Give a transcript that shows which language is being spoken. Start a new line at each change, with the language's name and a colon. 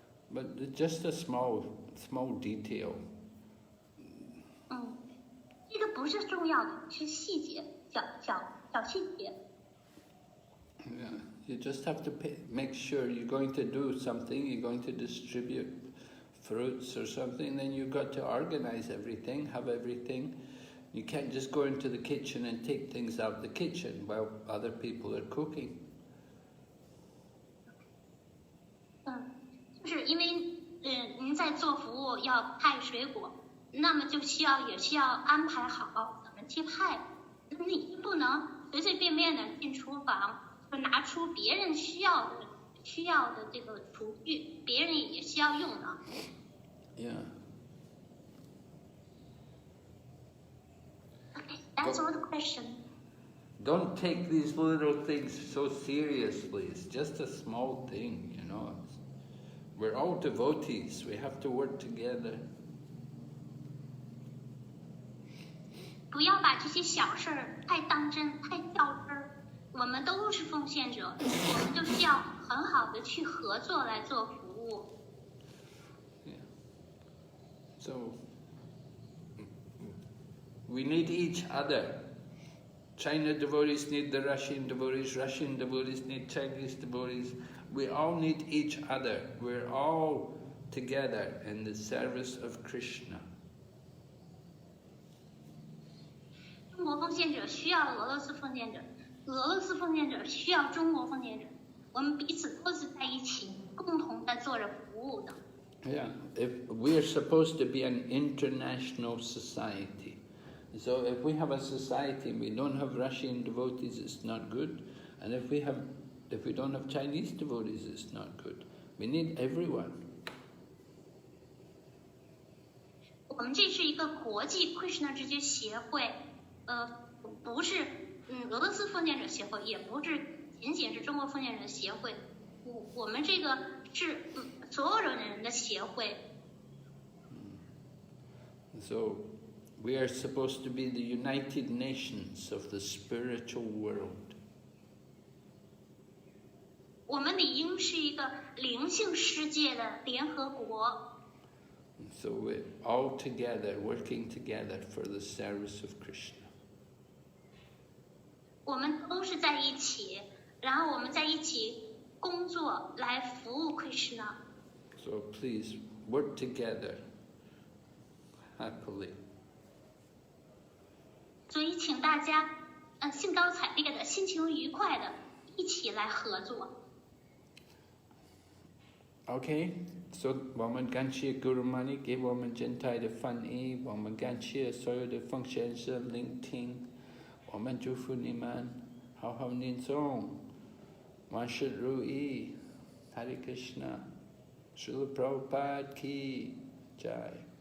English: But it's just a small detail.
Chinese: 这个不是重要的，是细节，小细节。
English: Yeah. You just have to make sure you're going to do something, you're going to distribute fruits or something, then you've got to organize everything, have everything. You can't just go into the kitchen and take things out of the kitchen while other people are cooking.
Chinese: 就是因为您在做服务要派水果，那么也需要安排好怎么去派，你不能随随便便的进厨房就拿出别人需要的这个厨具，别人也需要用的。
English: Yeah. Okay, that's all the question. Don't take these little things so seriously. It's just a small thing, you know. We're all devotees. We have to work together.
Chinese: 不要把这些小事儿太当真、太较真儿。我们都是奉献者，我们就需要很好的去合作来做服务。
English: Yeah. So we need each other. China devotees need the Russian devotees need Chinese devotees. We all need each other. We're all together in the service of Krishna.
Chinese: 中国奉献者需要俄罗斯奉献者，俄罗斯奉献者需要中国奉献者，我们彼此都是在一起，共同在做着服务的。
English: Yeah, if we're supposed to be an international society. So if we have a society and we don't have Russian devotees, it's not good. And if we don't have Chinese devotees, it's not good. We need everyone.
Chinese: 我们这是一个国际 Krishna 直觉协会，不是俄罗斯奉献者协会，也不是仅仅是中国奉献者协会，我们这个是所有人的协会。
English: So we are supposed to be the United Nations of the spiritual world.
Chinese: 我们理应是一个灵性世界的联合国。
English: So we're all together, working together for the service of Krishna.
Chinese: 我们都是在一起，然后我们在一起工作来服务 Krishna。
English: So please work together happily.
Chinese: 所以请大家兴高采烈的、心情愉快的一起来合作。
English: Okay, so
Chinese: 我们感谢 Guru Mani 给我们全体的翻译，我们感谢所有的奉献者聆听，我们祝福你们好好念诵，万事如意， Hare Krishna, Srila Prabhupada ki Jai.